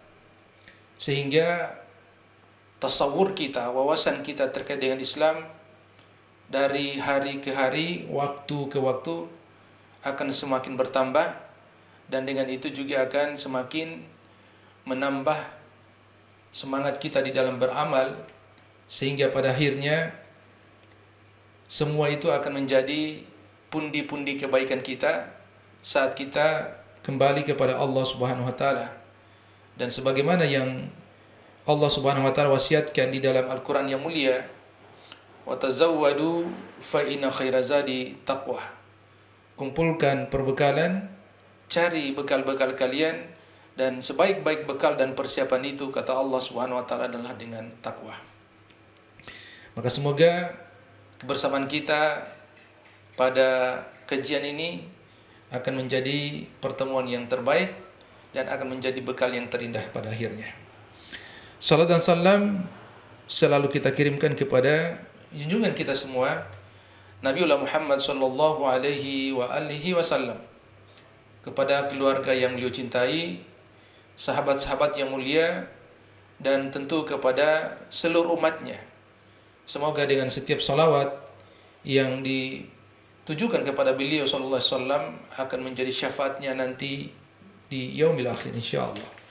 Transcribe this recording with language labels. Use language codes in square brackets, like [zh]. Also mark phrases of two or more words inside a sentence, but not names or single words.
[id] sehingga tasawur kita, wawasan kita terkait dengan Islam dari hari ke hari, waktu ke waktu akan semakin bertambah, dan dengan itu juga akan semakin menambah semangat kita di dalam beramal, sehingga pada akhirnya semua itu akan menjadi pundi-pundi kebaikan kita saat kita kembali kepada Allah [ar] سبحانه وتعالى. [id] Dan sebagaimana yang Allah [ar] سبحانه وتعالى [id] wasiatkan di dalam Al-Qur'an yang mulia, [ar] وتزودوا فإن خير الزاد التقوى. [id] Kumpulkan perbekalan, cari bekal-bekal kalian, dan sebaik-baik bekal dan persiapan itu, kata Allah [ar] سبحانه وتعالى, [id] adalah dengan takwa. Maka semoga kebersamaan kita pada kajian ini akan menjadi pertemuan yang terbaik dan akan menjadi bekal yang terindah pada akhirnya. Salam dan salam selalu kita kirimkan kepada junjungan kita semua, Nabiullah Muhammad [ar] صلى الله عليه وآله وسلم, [id] kepada keluarga yang beliau cintai, sahabat-sahabat yang mulia, dan tentu kepada seluruh umatnya. Semoga dengan setiap salawat yang ditujukan kepada beliau [ar] صلى الله عليه وسلم [id] akan menjadi syafaatnya nanti di [ar] يوم الآخر [id] insyaallah.